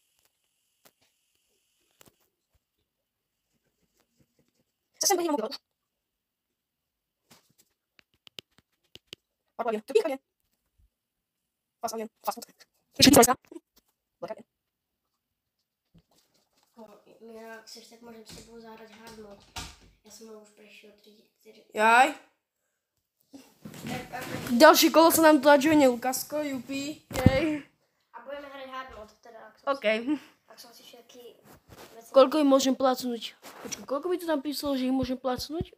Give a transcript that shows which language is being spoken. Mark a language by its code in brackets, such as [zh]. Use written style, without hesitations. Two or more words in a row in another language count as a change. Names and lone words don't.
[pl] Czasem nie mogę. Padło, tu pięknie. [en] Fast food. [pl] Jeszcze nie polska. Jak chcesz, tak możemy z tobą zagrać [en] hard mode. [sk] Ja som už prešiel 3. Jaj. Ďalšie kolo sa nám tu začuje Lukasko, jupi. Jej. A budeme hrať [en] hard mode, [sk] teda. OK. Ak som si všetky veci... Koľko im môžem placnúť? Počkaj, koľko by to tam písalo, že ich môžem placnúť?